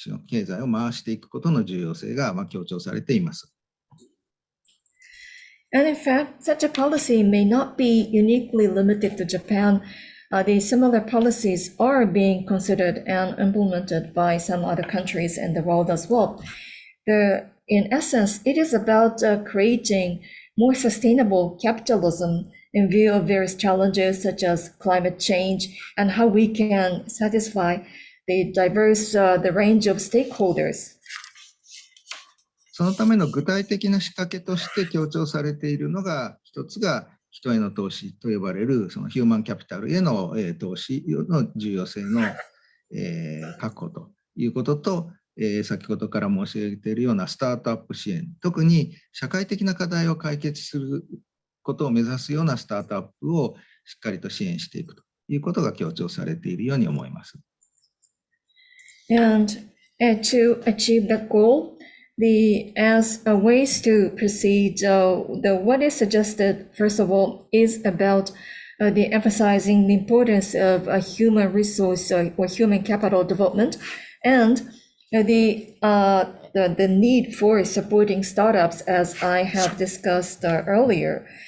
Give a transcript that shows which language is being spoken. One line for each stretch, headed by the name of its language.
Japanese: 経済を回していくことの重要性が強調されています。
English: And in fact, such a policy may not be uniquely limited to Japan. The similar policies are being considered and implemented by some other countries in the world as well. In essence, it is about creating more sustainable capitalism in view of various challenges such as climate change and how we can satisfy the range of stakeholders.
Japanese: そのための具体的な仕掛けとして強調されているのが、一つが人への投資と呼ばれるそのヒューマンキャピタルへの投資の重要性の確保ということと、先ほどから申し上げているようなスタートアップ支援、特に社会的な課題を解決することを目指すようなスタートアップをしっかりと支援していくということが強調されているように思います。
English: And to achieve that goal, as ways to proceed, what is suggested, first of all, is about the emphasizing the importance of human resource or human capital development, and the need for supporting startups, as I have discussed earlier.